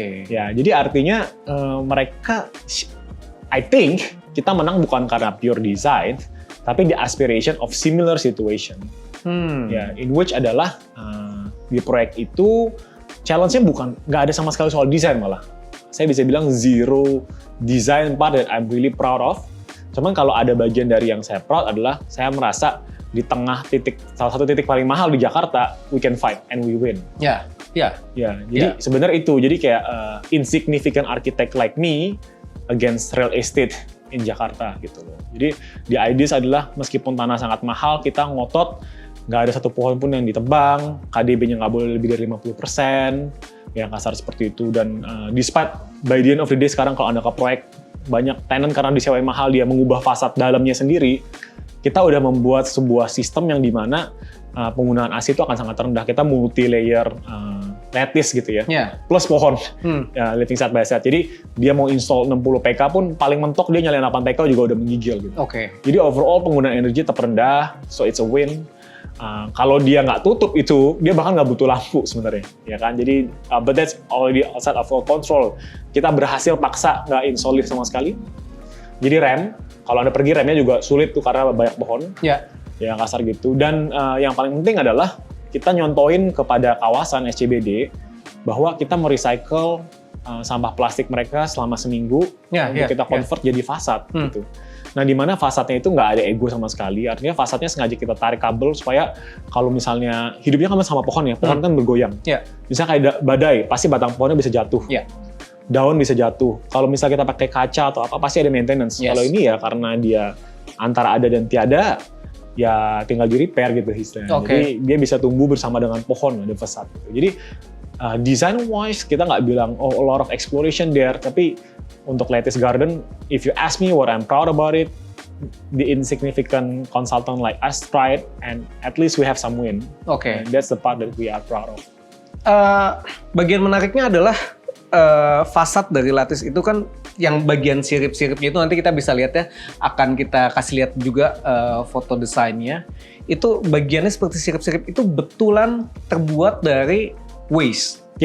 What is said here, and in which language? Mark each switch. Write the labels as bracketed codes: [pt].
[id] Ya, jadi artinya mereka, I think kita menang bukan karena pure design, tapi the aspiration of similar situation. Ya, in which adalah di proyek itu challenge-nya nggak ada sama sekali soal desain malah. [en] Saya bisa bilang zero design part that I'm really proud of. [id] Cuman kalau ada bagian dari yang saya proud adalah saya merasa di tengah salah satu titik paling mahal di Jakarta, we can fight and we win. Jadi sebenarnya itu. [en] Jadi kayak insignificant architect like me against real estate in Jakarta gitu loh. [id] Jadi the ideas adalah meskipun tanah sangat mahal, kita ngotot nggak ada satu pohon pun yang ditebang, KDB-nya nggak boleh lebih dari 50%, yang kasar seperti itu. Dan despite by the end of the day sekarang kalau Anda ke proyek, banyak tenant karena disewai mahal, dia mengubah fasad dalamnya sendiri, kita udah membuat sebuah sistem yang dimana penggunaan AC itu akan sangat rendah. Kita multi-layer lattice gitu ya, plus pohon, ya, living side by side. Jadi dia mau install 60 PK pun paling mentok dia nyalain 8 PK juga udah menggigil gitu. Jadi overall penggunaan energi terendah, so it's a win. Kalau dia nggak tutup itu, dia bahkan nggak butuh lampu sebenarnya, ya kan? [en] Jadi, but that's already outside of our control. [id] Kita berhasil paksa nggak install lift sama sekali. Jadi kalau Anda pergi remnya juga sulit tuh karena banyak pohon, ya kasar gitu. Dan yang paling penting adalah kita nyontoin kepada kawasan SCBD bahwa kita merecycle sampah plastik mereka selama seminggu, untuk kita convert jadi fasad gitu. Nah, di mana fasadnya itu nggak ada ego sama sekali, artinya fasadnya sengaja kita tarik kabel supaya kalau misalnya hidupnya kan sama pohon ya, pohon kan bergoyang. Misalnya kayak badai, pasti batang pohonnya bisa jatuh, daun bisa jatuh. Kalau misalnya kita pakai kaca atau apa, pasti ada maintenance. Kalau ini ya karena dia antara ada dan tiada, ya tinggal di repair gitu istilahnya. Jadi dia bisa tumbuh bersama dengan pohon, ada fasad. [en] Jadi design wise kita nggak bilang a lot of exploration there, tapi untuk latest garden, if you ask me what I'm proud about it, the insignificant consultant like us tried, and at least we have some win. And that's the part that we are proud of. [id] Bagian menariknya adalah fasad dari lattice itu kan yang bagian sirip-siripnya itu nanti kita bisa lihat ya, akan kita kasih lihat juga foto desainnya. Itu bagiannya seperti sirip-sirip itu betulan terbuat dari waste.